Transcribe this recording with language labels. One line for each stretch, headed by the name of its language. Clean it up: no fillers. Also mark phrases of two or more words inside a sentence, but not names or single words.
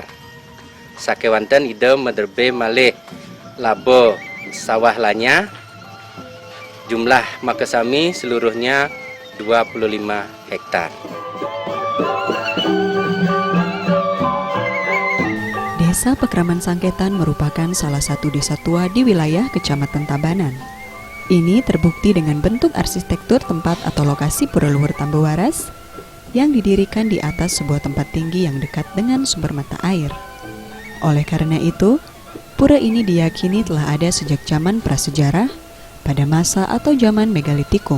Balinese: Sakewanten ide mederbe malih labo sawah lanya, jumlah makasami seluruhnya 25 hektar.
Indonesian: Desa Pekraman Sangketan merupakan salah satu desa tua di wilayah Kecamatan Tabanan. Ini terbukti dengan bentuk arsitektur tempat atau lokasi Pura Luhur Tambewaras yang didirikan di atas sebuah tempat tinggi yang dekat dengan sumber mata air. Oleh karena itu, pura ini diyakini telah ada sejak zaman prasejarah pada masa atau zaman megalitikum.